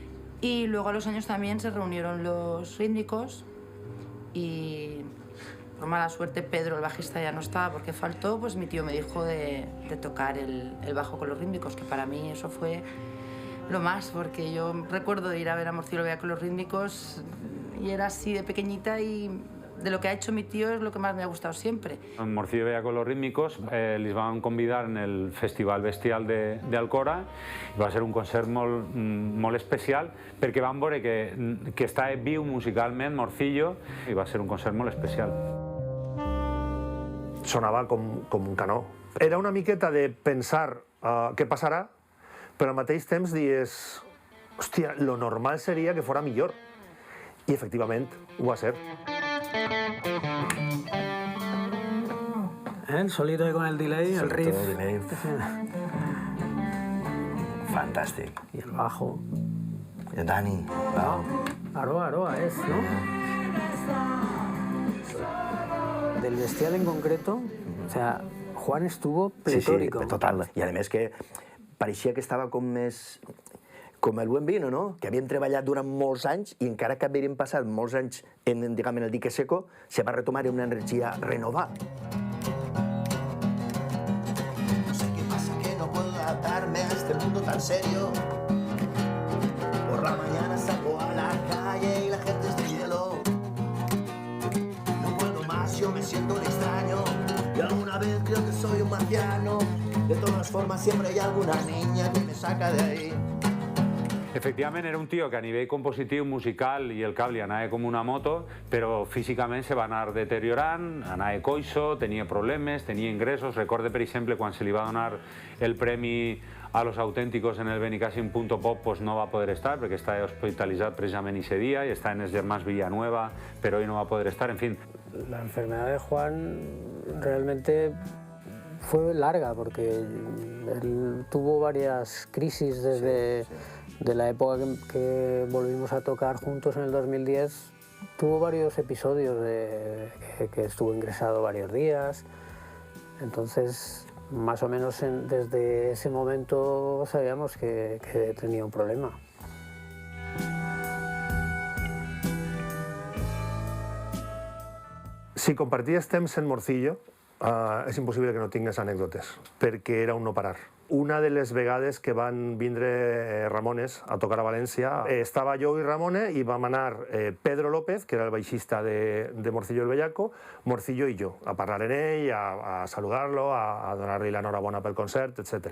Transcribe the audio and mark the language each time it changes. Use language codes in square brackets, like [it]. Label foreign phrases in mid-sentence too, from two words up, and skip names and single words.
[es] Y luego a los años también se reunieron los rítmicos y por mala suerte Pedro, el bajista, ya no estaba porque faltó, pues mi tío me dijo de tocar el bajo con los rítmicos, que para mí eso fue lo más, porque yo recuerdo de ir a ver a Morcillo Vea con los rítmicos y era así de pequeñita y de lo que ha hecho mi tío es lo que más me ha gustado siempre. [ca] En Morcillo Vea [es] con los rítmicos [ca] les van convidar en el Festival Bestial de Alcora i va ser un concert molt especial perquè van veure que està viu musicalment Morcillo i va ser un concert molt especial. Sonava com un canó. Era una miqueta de pensar què passarà, però al mateix temps dius, hòstia, lo normal seria que fora millor. I efectivament ho va ser. [es] El solito con el delay, el riff. [ca] El delay. Fantàstic. [es] Y el bajo. El Dani. Aroa es, ¿no? Del Bestial en concreto, o sea, Juan estuvo pletórico. Sí, total. [ca] I a més que pareixia que estava com més... [es] com el buen vino, [ca] no? Que havien treballat durant molts anys i encara que havien passat molts anys en [es] el dique seco, [ca] se va retomar una energia renovada. [es] No sé qué pasa que no puedo adaptarme a este mundo tan serio. Por la mañana salgo a la calle y la gente es de hielo. No puedo más, yo me siento un extraño y alguna vez creo que soy un marciano. De todas formas siempre hay alguna niña que me saca de ahí. [ca] Efectivament, era un tio que a nivell compositiu, musical i el cable anava com una moto, però físicament se va anar deteriorant, anava coixo, tenia problemes, tenia ingressos. Recorde, per exemple, quan se li va donar el premi a los auténticos en el Benicàssim Punto Pop, pues no va poder estar perquè estava hospitalitzat precisament ese dia i està en els germans Villanueva, però hoy no va poder estar, en fin. [es] La enfermedad de Juan realmente fue larga porque él tuvo varias crisis desde... De la época que volvimos a tocar juntos en el 2010, tuvo varios episodios que estuvo ingresado varios días. Entonces, más o menos desde ese momento sabíamos que tenía un problema. [ca] Si comparties temps en Morcillo, és impossible que no tingues anècdotes, perquè era un no parar. Una de les vegades que van vindre Ramones a tocar a València, estava jo i Ramone i vam anar Pedro López, que era el baixista de Morcillo el Bellaco, Morcillo i jo, a parlar en ell, a saludar-lo, a donar-li l'enhorabona pel concert, etc.